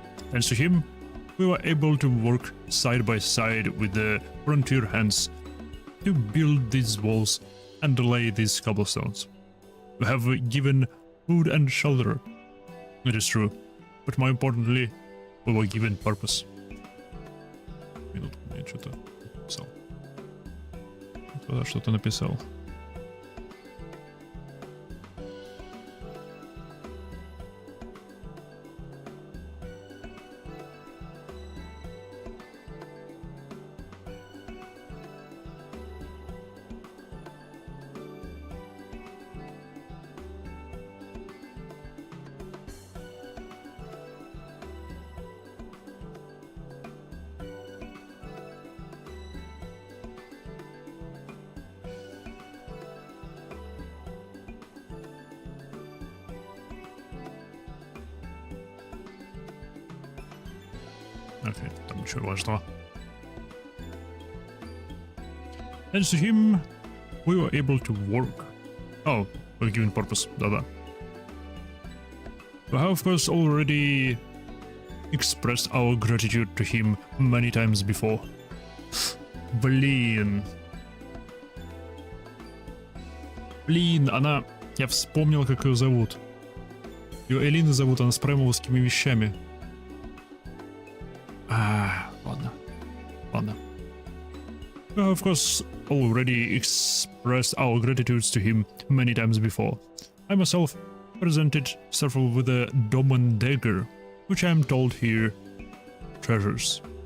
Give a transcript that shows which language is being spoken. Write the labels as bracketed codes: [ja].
[en] Thanks to him, we were able to work side by side with the frontier hands to build these walls and lay these cobblestones. We have given food and shelter, it is true, but more importantly, we were given purpose. [ru] Минутку, я что-то написал. Кто-то что-то написал. Окей, там ничего важного. [en] Thanks to him, we were able to work. Oh, we're given purpose, [ru] да-да. [en] We have of course already expressed our gratitude to him many times before. [ru] Блин. Блин, она... Я вспомнил, как ее зовут. Ее Элина зовут, она с праймовскими вещами. Ладно. [en] We have of course already expressed our gratitude to him many times before. I myself presented several with a Doman dagger, which I am told here treasures.